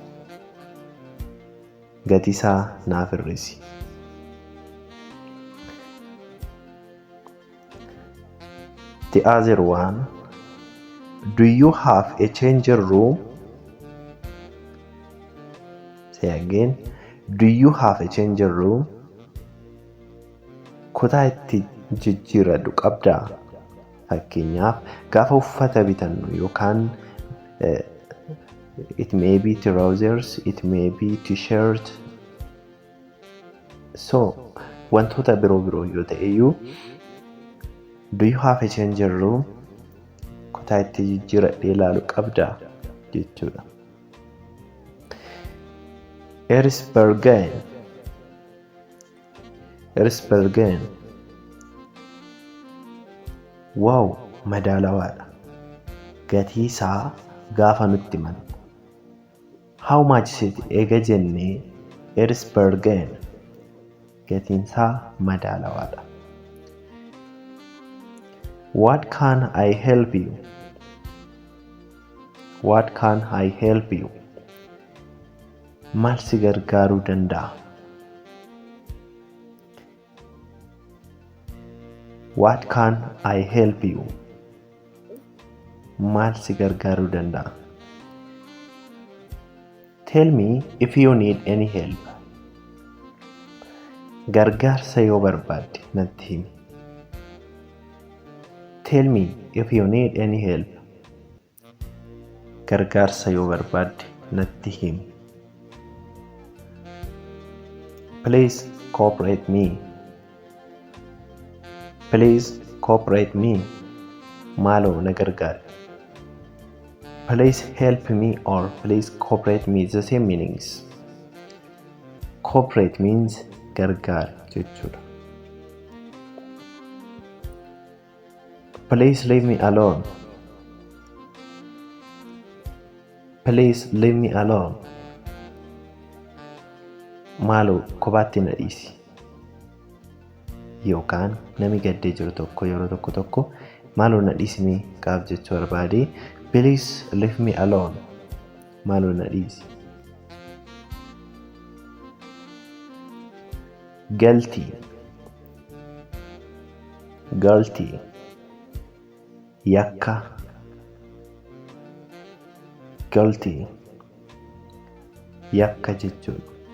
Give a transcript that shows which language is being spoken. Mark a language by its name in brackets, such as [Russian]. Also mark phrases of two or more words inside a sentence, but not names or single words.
[Oromo] Gatiisaa naaf hir'isi. [English] The other one Do you have a changing room? Say again. Do you have a changing room? [Oromo] Kutaa itti jijjiirradhu qabdaa? Fakkeenyaaf gaafa uffata bitannu yookaan [English] it may be trousers, it may be t-shirt. [Oromo] So wantoota biroo yoo ta'eyyuu [English] do you have a changing room? [Oromo] Kutaa itti jijjiirradhee ilaalu qabdaa jechuudha. 𝐴𝐻𝐵𝐺𝐻. Wow, madaalawaadha. Gatii isaa gaafa nutti himan. [English] How much is it [Oromo] eega jennee 𝐴𝐻𝐵𝐺𝐻 gatiin isaa madaalawaadha. [English] What can I help you? What can I help you? [Oromo] Maal si gargaaruu danda'a? [English] What can I help you? [Oromo] Maal si gargaaruu danda'a? [English] Tell me if you need any help. [Oromo] Gargaarsa yoo barbaadde natti himi. [English] Tell me if you need any help. [Oromo] Gargaarsa yoo barbaadde natti himi. [English] Please cooperate me. Please cooperate me. [Oromo] Maaloo na gargaari. [English] Please help me or please cooperate me is the same meanings. Cooperate means [Oromo] gargaari jechuudha. [English] Please leave me alone. Please leave me alone. [Oromo] Maaloo kophaatti na dhiisi. Yookaan nami gaddee jiru tokko yeroo tokko maaloo na dhiisi qaaf jechuu barbaade [English] please leave me alone. [Oromo] Maaloo na dhiisi. Guilty. Yakka. Guilty. Yakka jechuudha.